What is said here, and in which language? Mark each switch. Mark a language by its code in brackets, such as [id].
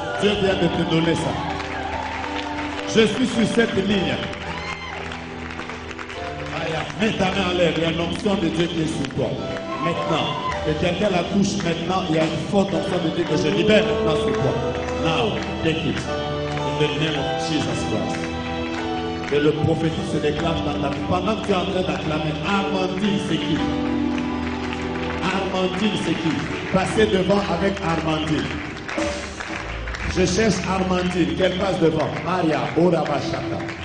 [fr] Dieu vient de te donner ça. Je suis sur cette ligne. Mets ta main en l'air, il y a l'onction de Dieu qui est sur toi. Maintenant, que quelqu'un la touche maintenant, il y a une forte onction de Dieu que je libère maintenant sur toi. [en] Now, take it. In the name of Jesus Christ. [fr] Que le prophétique se déclare dans ta vie. Pendant que tu es en train d'acclamer, Armandine, c'est qui? Armandine, c'est qui? Passez devant avec Armandine. Je cherche Armandine, qu'elle passe devant. Maria, Orabashaka.